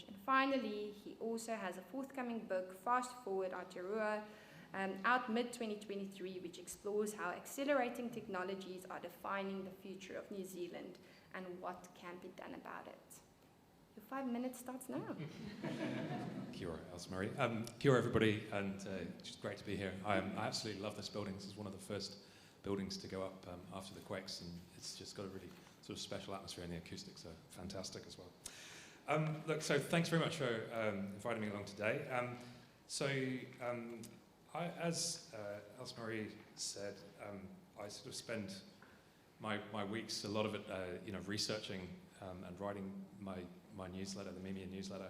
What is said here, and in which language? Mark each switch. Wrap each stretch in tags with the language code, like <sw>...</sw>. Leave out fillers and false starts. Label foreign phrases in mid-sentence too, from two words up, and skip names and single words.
<en>And finally, he also has a forthcoming book, Fast Forward Aotearoa, out mid-2023, which explores how accelerating technologies are defining the future of New Zealand and what can be done about it. Your 5 minutes starts now.</en> <mi>Kia ora, Elsa-Marie. Kia ora,</mi> <en>everybody, and it's just great to be here. I absolutely love this building. This is one of the first buildings to go up after the quakes, and it's just got a really sort of special atmosphere, and the acoustics are fantastic as well. Look, so thanks very much for inviting me along today. As Elsa-Marie said, I sort of spend my weeks, a lot of it, researching and writing my newsletter, the Mimia newsletter.</en>